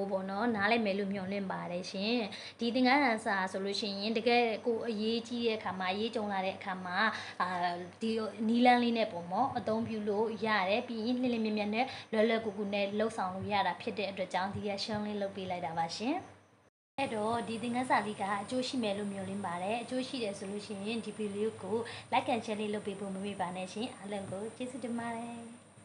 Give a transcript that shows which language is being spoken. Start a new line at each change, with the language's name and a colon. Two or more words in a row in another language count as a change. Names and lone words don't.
Burmese: ဘောနော်နားလည်မယ်လို့မျှော်လင့်ပါတယ်ရှင်ဒီသင်ခန်းစာဆိုလို့ရှိရင်တကယ်ကိုအရေးကြီးတဲ့အခါမှာအရေးကြုံလာတဲ့အခါမှာဒီနီလန်းလေးနဲ့ပုံမောအသုံးပြုလို့ရတယ်ပြီးရင်လင်းလင်းမြမြနဲ့လွယ်လွယ်ကူကူနဲ့လှုပ်ဆောင်လို့ရတာဖြစ်တဲ့အတွက်ကြောင့်ဒီရရှင်းလေးလုပ်ပေးလိုက်တာပါရှင်အဲ့တော့ဒီသင်ခန်းစာလေးကအကျိုးရှိမယ်လို့မျှော်လင့်ပါတယ်အကျိုးရှိတယ်ဆိုလို့ရှိရင်ဒီဗီဒီယိုကို
English: like and share
Burmese: လေးလုပ်ပေးဖို့မမေ့ပါနဲ့ရှင်အားလုံးကိုကျေးဇူးတင်ပါတယ်